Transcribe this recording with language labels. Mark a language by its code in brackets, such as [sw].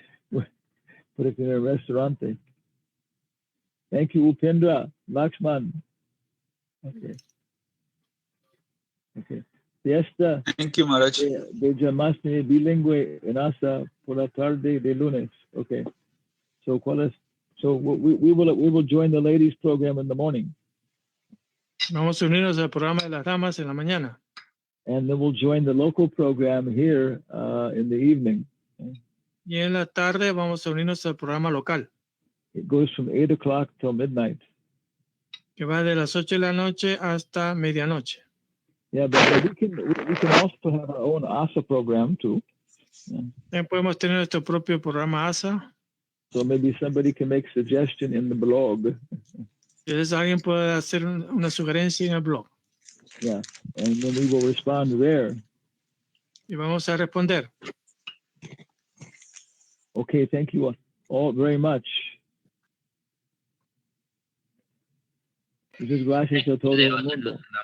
[es] Por el restaurante. [en] Thank you, Upendra, Lakshman. Okay. Okay. Fiesta Thank you, Maharaj. [es] de Jamasni bilingüe en Asa por la tarde de lunes. [en] Okay. So, we will join the ladies program in the morning. [es] Vamos a unirnos al programa de las damas en la mañana. [en] And then we'll join the local program here in the evening. [es] Y en la tarde vamos a unirnos al programa local, [en] It goes from 8 o'clock till midnight. [es] que va de las 8 de la noche hasta medianoche. [en] Yeah, but we can also have our own ASA program too. Yeah. [es] También podemos tener nuestro propio programa ASA. [en] So maybe somebody can make suggestion in the blog. [es] Entonces alguien puede hacer una sugerencia en el blog. [en] Yeah, and then we will respond there. [es] Y vamos a responder. [en] Okay, thank you all very much. [es] Muchas gracias a todo el mundo.